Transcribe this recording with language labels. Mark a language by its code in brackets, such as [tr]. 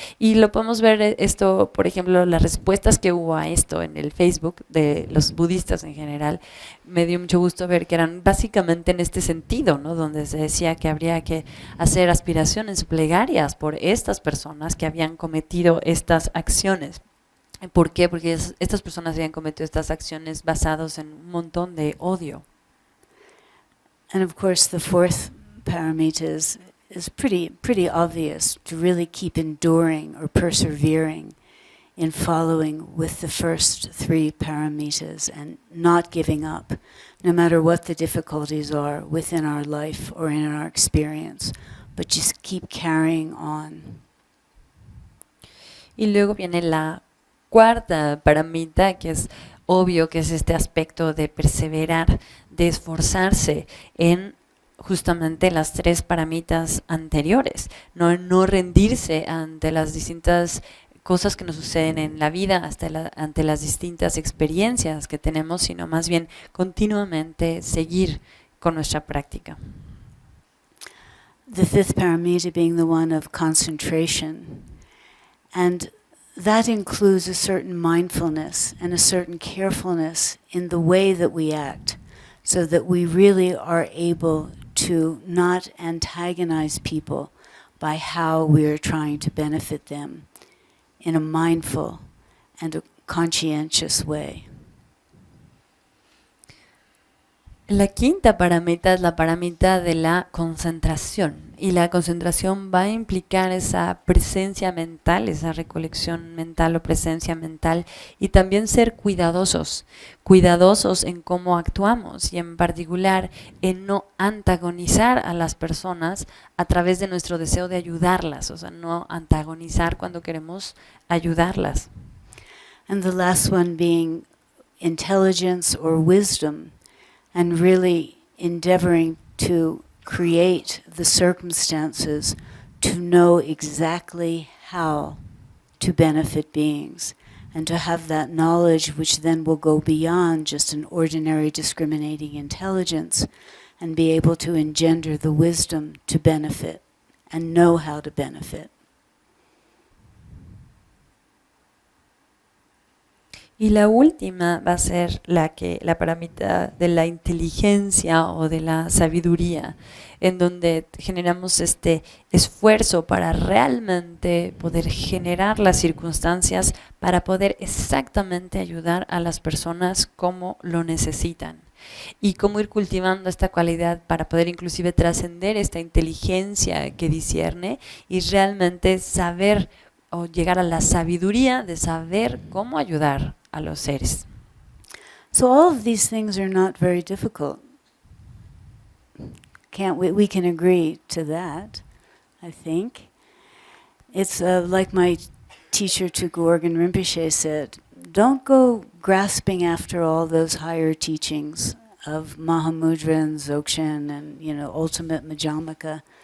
[es] Y lo podemos ver esto, por ejemplo, las respuestas que hubo a esto en el Facebook de los budistas en general, me dio mucho gusto ver que eran básicamente en este sentido, ¿no? Donde se decía que habría que hacer aspiraciones plegarias por estas personas que habían cometido estas acciones. ¿Por qué? Porque estas personas habían cometido estas acciones basadas en un montón de odio. [en] And of course, the fourth paramita is pretty obvious, to really keep enduring or persevering in following with the first three paramitas and not giving up, no matter what the difficulties are within our life or in our experience, but just keep carrying on. [es] Y luego viene la cuarta paramita, que es obvio que es este aspecto de perseverar, de esforzarse en justamente las tres paramitas anteriores, no rendirse ante las distintas cosas que nos suceden en la vida, ante las distintas experiencias que tenemos, sino más bien continuamente seguir con nuestra práctica. [en] The fifth paramita being the one of concentration, and that includes a certain mindfulness and a certain carefulness in the way that we act, so that we really are able to not antagonize people by how we are trying to benefit them in a mindful and a conscientious way. [es] La quinta paramita es la paramita de la concentración, y la concentración va a implicar esa presencia mental, esa recolección mental o presencia mental, y también ser cuidadosos en cómo actuamos, y en particular en no antagonizar a las personas a través de nuestro deseo de ayudarlas, o sea, no antagonizar cuando queremos ayudarlas. [en] And the last one being intelligence or wisdom, and really endeavoring to create the circumstances to know exactly how to benefit beings, and to have that knowledge which then will go beyond just an ordinary discriminating intelligence and be able to engender the wisdom to benefit and know how to benefit. [es] Y la última va a ser la paramita de la inteligencia o de la sabiduría, en donde generamos este esfuerzo para realmente poder generar las circunstancias para poder exactamente ayudar a las personas como lo necesitan. Y cómo ir cultivando esta cualidad para poder inclusive trascender esta inteligencia que discierne y realmente saber o llegar a la sabiduría de saber cómo ayudar a los seres. [en] So all of these things are not very difficult. We can agree to that, I think. It's like my teacher Tulku Organ Rinpoche said, don't go grasping after all those higher teachings of Mahamudra and Dzogchen and, ultimate Madhyamaka,